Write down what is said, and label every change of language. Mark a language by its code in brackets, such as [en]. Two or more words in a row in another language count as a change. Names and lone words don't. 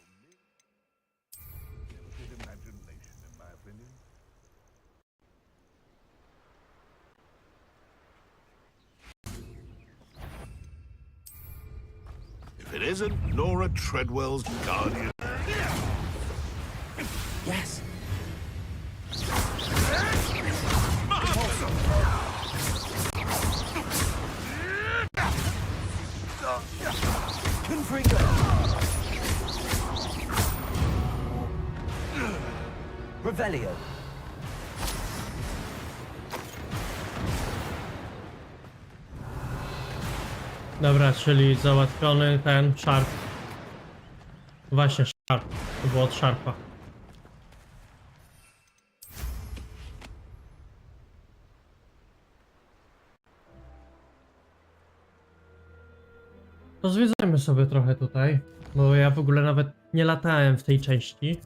[en] Limited imagination, in my opinion. If it isn't Nora Treadwell's guardian. Yes. Confringo. Revelio. [pl] Dobra, czyli załatwiony ten szarp. Właśnie szarp. To było od szarpa. To zwiedzajmy sobie trochę tutaj, bo ja w ogóle nawet nie latałem w tej części.